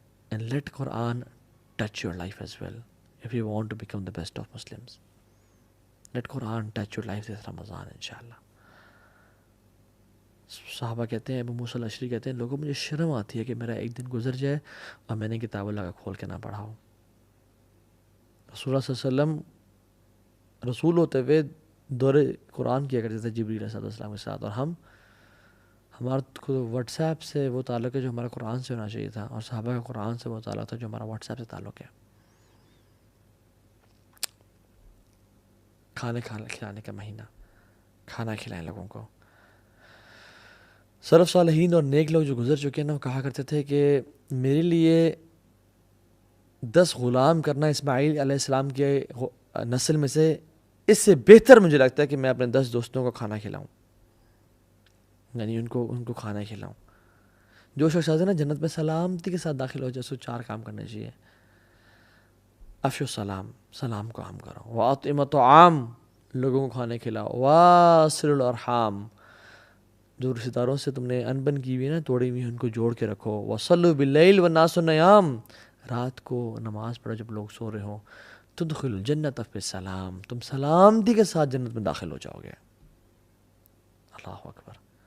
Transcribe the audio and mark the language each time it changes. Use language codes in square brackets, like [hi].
[en] And let Quran touch your life as well if you want to become the best of Muslims. Let Quran touch your life this Ramadan inshallah. [ur] صحابہ کہتے ہیں، ابو موسیٰ الاشعری کہتے ہیں، لوگوں مجھے شرم آتی ہے کہ میرا ایک دن گزر جائے اور میں نے کتاب اللہ کا کھول کے نہ پڑھا ہو. رسول اللہ صلی اللہ علیہ وسلم رسول ہوتے ہوئے دور قرآن کیا کرتے تھے جبریل علیہ السلام کے ساتھ، اور ہمارا واٹس ایپ سے وہ تعلق ہے جو ہمارا قرآن سے ہونا چاہیے تھا، اور صحابہ کا قرآن سے وہ تعلق تھا جو ہمارا واٹس ایپ سے تعلق ہے. کھانے کھلانے کا مہینہ، کھانا کھلائیں لوگوں کو. سلف صالحین اور نیک لوگ جو گزر چکے ہیں نا، وہ کہا کرتے تھے کہ میرے لیے 10 غلام کرنا اسماعیل علیہ السلام کے نسل میں سے اس سے بہتر مجھے لگتا ہے کہ میں اپنے 10 دوستوں کو کھانا کھلاؤں، یعنی ان کو کھانا کھلاؤں. جو شخص آتے ہیں نا جنت میں سلامتی کے ساتھ داخل ہو جائے، سو 4 کام کرنے چاہیے. [ar] افشو السلام، [ur] سلام کو عام کرو. [ar] واطعموا الطعام، [ur] لوگوں کو کھانے کھلاؤ. [ar] واصلوا الارحام، [ur] جو رشتہ داروں سے تم نے انبن کی ہوئی ہے نا، توڑی ہوئی ان کو جوڑ کے رکھو. [ar] وصلوا باللیل والناس نیام، [ur] رات کو نماز پڑھو جب لوگ سو رہے ہوں. [ar] تدخلوا الجنۃ بسلام، [ur] تم سلامتی کے ساتھ جنت میں داخل ہو جاؤ گے. اللہ اکبر.